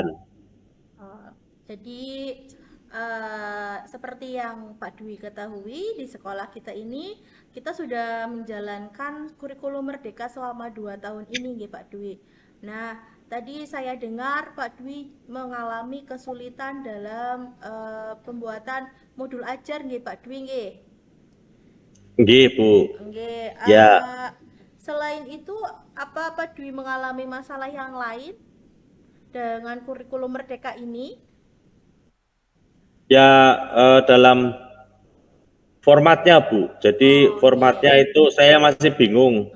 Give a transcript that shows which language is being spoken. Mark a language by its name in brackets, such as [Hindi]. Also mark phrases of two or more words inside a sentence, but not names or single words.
[Indonesian] eh, jadi seperti yang Pak Dwi ketahui di sekolah kita ini, kita sudah menjalankan kurikulum Merdeka selama 2 tahun ini, ya Pak Dwi. Nah, tadi saya dengar Pak Dwi mengalami kesulitan dalam pembuatan modul ajar, [Javanese] nggih Pak Dwi, nggih. Nggih, Bu. Nggih, [Indonesian] Ya, selain itu apa Pak Dwi mengalami masalah yang lain dengan kurikulum Merdeka ini? ya dalam formatnya, Bu. Jadi Oh, formatnya [Javanese] nggih. [Indonesian] itu saya masih bingung.